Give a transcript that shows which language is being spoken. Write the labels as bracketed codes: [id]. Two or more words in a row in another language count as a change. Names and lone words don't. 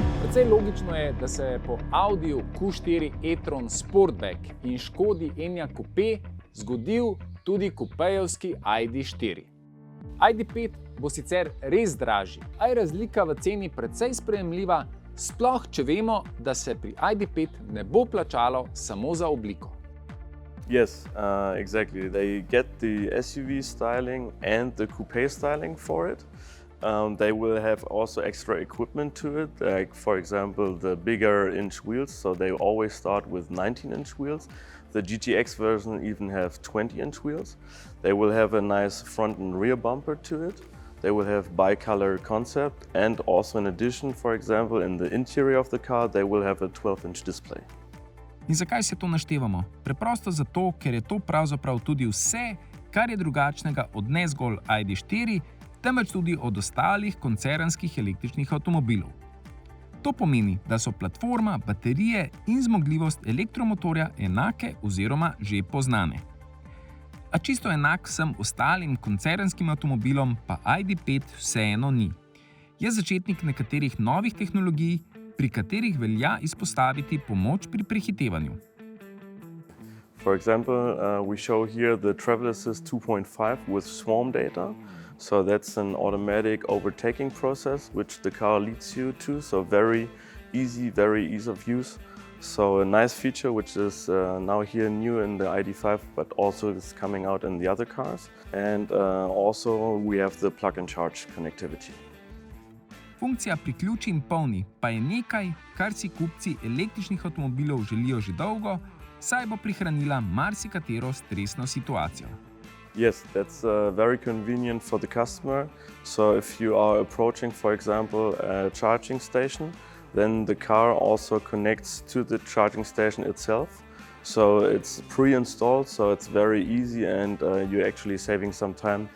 [sl] Precej logično je, da se po audiju Q4 e-tron sportback in škodi enyaqu zgodil tudi kupejevski ID.4. ID.5 bo sicer res dražji, a je razlika v ceni precej sprejemljiva, sploh če vemo, da se pri ID.5 ne bo plačalo samo za obliko. [en] Yes, exactly. They get the SUV styling and the coupe styling for it. They will have also extra equipment to it, like for example the bigger inch wheels, so they always start with 19-inch wheels. The GTX version even have 20-inch wheels. They will have a nice front and rear bumper to it. They will have bi-color concept, and also in addition, for example, in the interior of the car, they will have a 12-inch display. [sl] In zakaj se to naštevamo? Preprosto zato, ker je to pravzaprav tudi vse, kar je drugačnega od ne zgolj ID.4, temveč tudi od ostalih koncernskih električnih avtomobilov. To pomeni, da so platforma, baterije in zmogljivost elektromotorja enake oziroma že poznane. A čisto enak vsem ostalim koncernskim avtomobilom pa ID.5 vseeno ni. Je začetnik nekaterih novih tehnologij, pri katerih velja izpostaviti pomoč pri prehitevanju. [en] For example, we show here the Travel Assist 2.5 with swarm data. So that's an automatic overtaking process which the car leads you to. So very easy of use. So a nice feature which is now here new in the ID.5, but also is coming out in the other cars. And also we have the plug and charge connectivity. [sl] Funkcija priključi in polni pa je nekaj, kar si kupci električnih avtomobilov želijo že dolgo, saj bo prihranila marsikatero stresno situacijo. [en] Yes, that's very convenient for the customer. So if you are approaching, for example, a charging station, then the car also connects to the charging station itself. So it's pre-installed, so it's very easy, and you're actually saving some time.